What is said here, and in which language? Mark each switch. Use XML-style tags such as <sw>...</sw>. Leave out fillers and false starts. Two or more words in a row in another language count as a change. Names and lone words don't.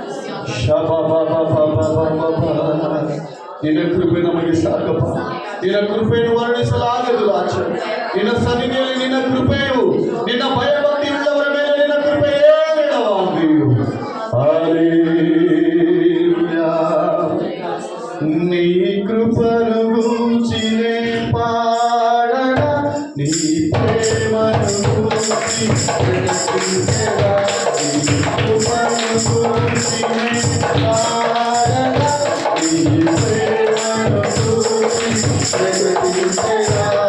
<kn>ನಿನ್ನ ಕೃಪೆ ನಮಗೆ ಸಾಕಪ್ಪ, ನಿನ್ನ ಕೃಪೆಯನ್ನು ವರ್ಣಿಸಲಾಗದು ಆಚ. ನಿನ್ನ ಸನ್ನಿಧಿಯಲ್ಲಿ ನಿನ್ನ ಕೃಪೆಯು, ನಿನ್ನ ಭಯಭಕ್ತಿ ಉಳ್ಳವರ ಮೇಲೆ ನಿನ್ನ ಕೃಪೆ ಹೇರಳವಾಗಿಯು. ಹಲ್ಲೆಲೂಯಾ.</kn> <te>నీ కృపను గూర్చినే పాడన, నీ ప్రేమను గూర్చి ప్రకటించెదా. నీ కృపను గూర్చినే పాడన, నీ ప్రేమను గూర్చి ప్రకటించెదా.</te>